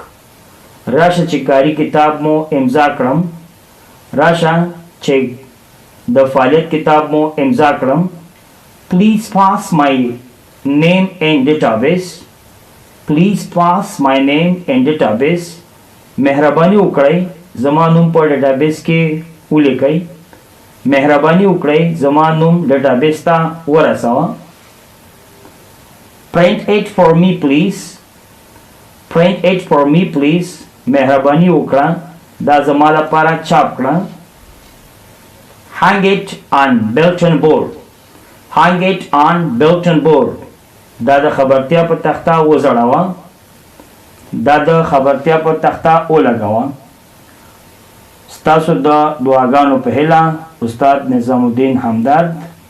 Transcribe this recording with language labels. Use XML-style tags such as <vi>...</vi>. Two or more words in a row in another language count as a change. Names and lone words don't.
<ps>راشه چې کاری کتاب مو امضا کړم. راشه چې د فعالیت کتاب مو امضا کړم.</ps> <en>Please pass my name in database. Please pass my name in database.</en> <ps>مهرباني وکړئ زما نوم په ډیټابیس کې ولیکئ. مهرباني وکړئ زما نوم ډیټابیس ته ورسوه.</ps> <en>Print it for me please. Print it for me please.</en> <ps>مهرباني وکړه دا زما لپاره چاپ کړه.</ps> <en>Hang it on bulletin board. Hang it on bulletin board.</en> <ps>دا د خبرتیا په تخته وځړوه. دا د خبرتیا په تخته ولګوه. ستاسو د دعاګانو په هیله استاد نظام الدین همدرد</ps>